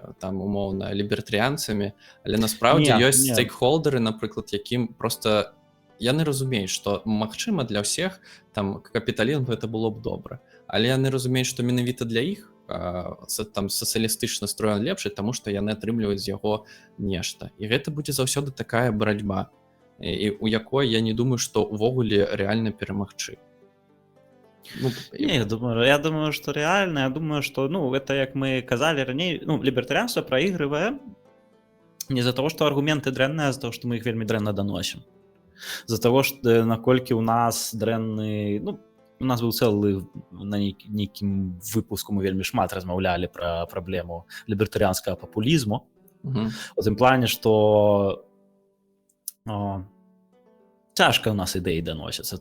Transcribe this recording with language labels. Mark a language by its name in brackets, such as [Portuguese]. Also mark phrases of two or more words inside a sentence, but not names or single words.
[Belarusian] там умоўна лібертарыянцамі, але насправдзе ёсць стейкхолдеры, напрыклад, якім проста яны разумеюць, што магчыма для ўсіх там капіталізм гэта было б добра, але яны разумеюць, што менавіта для іх там сацыялістычны строй лепшы, таму што яны атрымліваюць з яго нешта, і гэта будзе заўсёды такая барацьба, і у якой я не думаю, што увогуле рэальна перамагчы. [Russian] Не, я думаю, что реально, я думаю, что, ну, это, как мы казали ранее, ну, либертарианство проигрывает не из-за того, что аргументы дрэнныя, а из-за того, что мы их [Belarusian] вельмі дрэнна [Russian] доносим. Из-за того, что [Belarusian] наколькі у нас дрэнны, ну, у нас быў цэлы на нейкім выпуску мы вельмі шмат размаўлялі пра праблему либертарианскага папулізму. У тым плане, што цяжка ў нас ідэі даносяцца.